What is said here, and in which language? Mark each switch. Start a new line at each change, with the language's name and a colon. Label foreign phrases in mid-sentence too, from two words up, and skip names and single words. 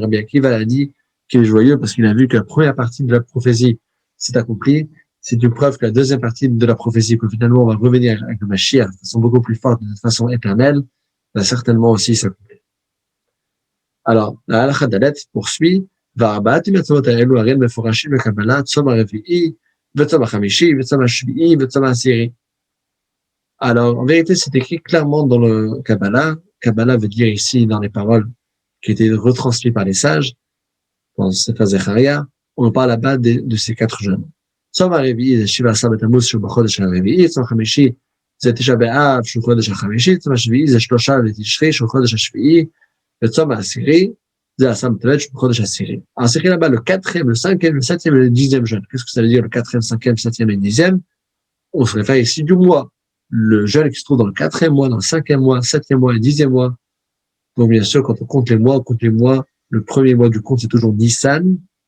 French: Rabbi Akiva a dit qu'il est joyeux parce qu'il a vu que la première partie de la prophétie s'est accomplie. C'est une preuve que la deuxième partie de la prophétie, que finalement on va revenir avec le Mashiach de façon beaucoup plus forte, de façon éternelle, va certainement aussi s'accomplir. Alors, la
Hebrew: הלכה דלת
French: poursuit.
Hebrew: וארבעת המצוות האלו הרי מפורשים בקבלה, צום הרביעי, וצום החמישי, וצום השביעי, וצום העשירי.
French: Alors, en vérité, c'est écrit clairement dans le Kabbalah. Kabbalah veut dire ici, dans les paroles qui étaient retransmises par les sages, dans Sefer Zecharia, on parle là-bas de ces 4 jeûnes.
Hebrew: צום הרביעי זה 17 בתמוז שהוא בחודש הרביעי, צום חמישי זה 9 באב שהוא חודש החמישי, צום השביעי זה 3 בתשרי שהוא חודש השביעי, וצום העשירי זה 10 בטבת שהוא בחודש העשירי.
French: העשירי là-bas, le 4e, le 5e, le 7e et le 10e jeûne. Qu'est-ce que ça veut dire le 4e, 5e, 7e et 10e? On se réfère ici du mois. Le jeûne qui se trouve dans le 4e mois, dans le 5e mois, 7e mois et 10e mois. Donc bien sûr, quand on compte les mois, le premier mois du compte c'est toujours Nissan.